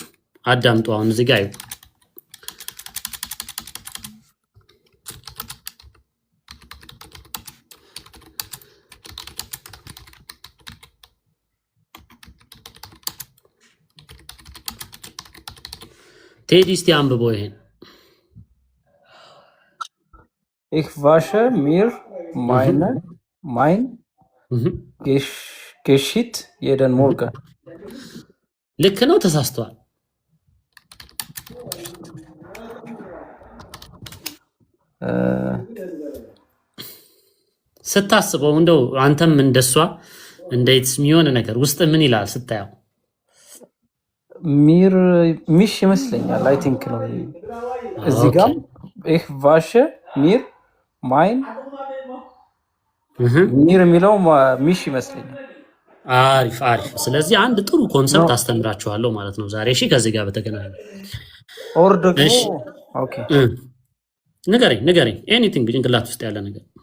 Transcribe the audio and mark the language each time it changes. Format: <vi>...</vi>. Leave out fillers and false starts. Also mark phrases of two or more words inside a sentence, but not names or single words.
<am>አዳምጡ። አሁን እዚህ ጋር ቴዲ እስቲ አንብቦ ይሄን</am> <de>Ich wasche mir mein Geschirr jeden Morgen.</de> <am>ልክ ነው ተሳስተዋል? ስታስበው እንደው አንተም እንደሷ እንዴት የሚሆን ነገር ውስጥ ምን ይላል ስታየው? ሚሽ ይመስለኛል</am> <en>I think</en> <am>ነው እዚህ ጋር</am> <de>ich wasche mir mein</de> <am>ሚር የሚለው ሚሽ ይመስለኛል። አሪፍ አሪፍ። ስለዚህ አንድ ጥሩ ኮንሰፕት አስተምራችኋለሁ ማለት ነው ዛሬ። እሺ ከዚህ ጋር በተገናኘ ኦር ደግሞ ኦኬ ንገረኝ ኤኒቲንግ ጭንቅላት ውስጥ ያለ ነገር።</am>